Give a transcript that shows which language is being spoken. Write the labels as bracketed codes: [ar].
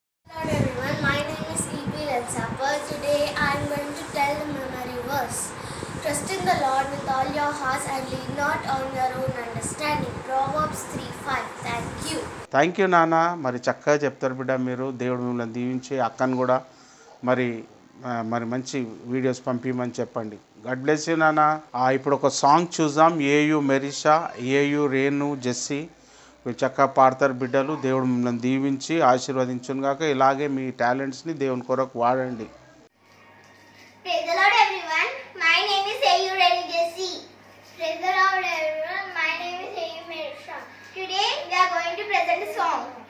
[en] Hello everyone, my name is E.P. Lensapper. Today I am going to tell a memory verse. Trust in the Lord with all your hearts and lean not on your own understanding. Proverbs 3:5. Thank you. Thank you [te] నాన్న. మరి చక్కగా చెప్తారు బిడ్డ మీరు. దేవుడు మిమ్మల్ని దీవించి అక్కను కూడా మరి మరి మంచి వీడియోస్ పంపించమని చెప్పండి. [en] god bless you [te] నాన్న. ఇప్పుడు ఒక సాంగ్ చూద్దాం. ఏయు మెరిషా, ఏయు రేణు, జెస్సీ మీరు చక్కగా పాడతారు బిడ్డలు. దేవుడు మిమ్మల్ని దీవించి ఆశీర్వదించును గాక. ఇలాగే మీ టాలెంట్స్ని దేవుని కొరకు వాడండి. [en] Praise the Lord, everyone. My name is Ayu Reni Jesse. Praise the Lord, everyone. My name is Ayu Merisha. Today we are going to present a song.